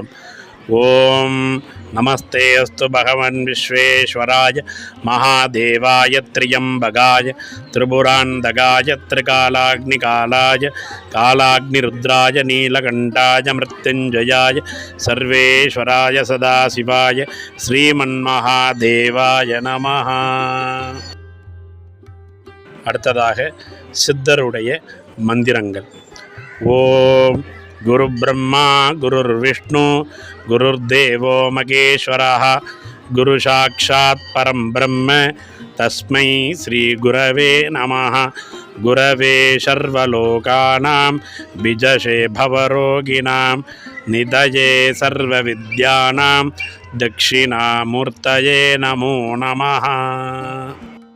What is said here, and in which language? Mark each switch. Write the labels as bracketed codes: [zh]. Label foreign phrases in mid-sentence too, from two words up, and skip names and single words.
[sa] ओं नमस्ते अस्तु भगवन् विश्वेश्वराय महादेवाय त्र्यम्बकाय त्रिपुरान्तकाय त्रिकालाग्निकालाय कालाग्निरुद्राय नीलकण्ठाय मृत्युञ्जयाय सर्वेश्वराय सदाशिवाय श्रीमन्महादेवाय नमः. [ta] அடுத்ததாக சித்தருடைய மந்திரங்கள். [sa] ओं गुरु ब्रह्मा गुरुर् विष्णु गुरुर् देवो महेश्वरः गुरु साक्षात् परम् ब्रह्म तस्मै श्री गुरवे नमः. गुरवे सर्वलोकानां भिषजे भवरोगिणाम् निधये सर्वविद्यानां दक्षिणामूर्तये नमो नमः.